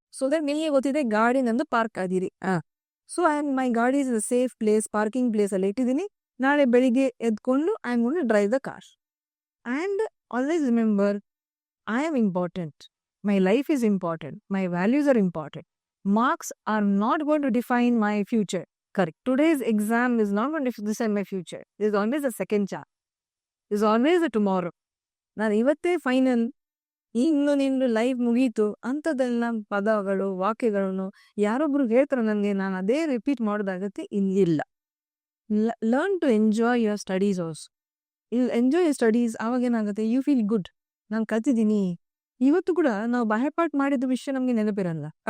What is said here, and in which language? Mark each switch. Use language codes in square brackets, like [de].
[kn] So that ನಿಮಗೆ ಗೊತ್ತಿದೆ ಗಾಡಿ ನಂದು ಪಾರ್ಕ್ ಆಗಿರಿ. ಸೊ ಮೈ ಗಾಡಿ is a safe place, parking place ಅಲ್ಲಿ ಇಟ್ಟಿದ್ದೀನಿ. ನಾಳೆ ಬೆಳಿಗ್ಗೆ ಎದ್ಕೊಂಡು [en] I am going to drive the car. And always remember, I am important, my life is important, my values are important. Marks are not going to define my future. Correct. Today's exam is not going to decide my future. There's always a second chance. There's always a tomorrow. [kn] ನಾನು ಇವತ್ತೇ final, ಇನ್ನು ನಿಂದು life ಮುಗೀತು ಅಂಥದ್ದೆಲ್ಲ ಪದಗಳು ವಾಕ್ಯಗಳನ್ನು ಯಾರೊಬ್ರು ಹೇಳ್ತಾರೆ ನನಗೆ, ನಾನು ಅದೇ ರಿಪೀಟ್ ಮಾಡೋದಾಗತ್ತೆ ಇಲ್ಲ. [en] Learn to enjoy your studies also. Enjoy your studies. [kn] ಆವಾಗ ಏನಾಗುತ್ತೆ, [en] you feel good, [kn] ನಾನು ಕಲ್ತಿದ್ದೀನಿ. ಇವತ್ತು ಕೂಡ ನಾವು ಬಾಹ್ಯಪಾಠ ಮಾಡಿದ ವಿಷಯ ನಮಗೆ ನೆನಪಿರಲ್ಲ.